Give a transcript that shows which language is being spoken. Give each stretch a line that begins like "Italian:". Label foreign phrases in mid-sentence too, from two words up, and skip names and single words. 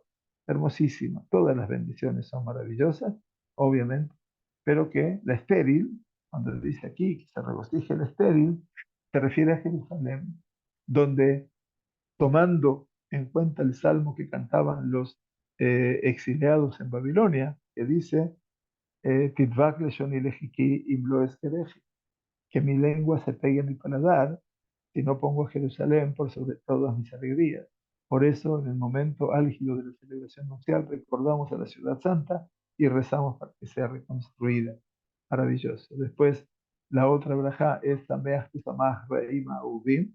Spanish: Hermosísima, todas las bendiciones son maravillosas, obviamente, pero que la estéril, cuando dice aquí que se regocije el estéril, se refiere a Jerusalén, donde tomando en cuenta el salmo que cantaban los exiliados en Babilonia, que dice,
Hebrew: "תדבק לשוני לחכי אם לא אזכרכי",
Spanish: que mi lengua se pegue a mi paladar si no pongo a Jerusalén por sobre todas mis alegrías. Por eso, en el momento álgido de la celebración nupcial, recordamos a la ciudad santa y rezamos para que sea reconstruida. Maravilloso. Después, la otra braja es
Hebrew: שמח תשמח רעים אהובים.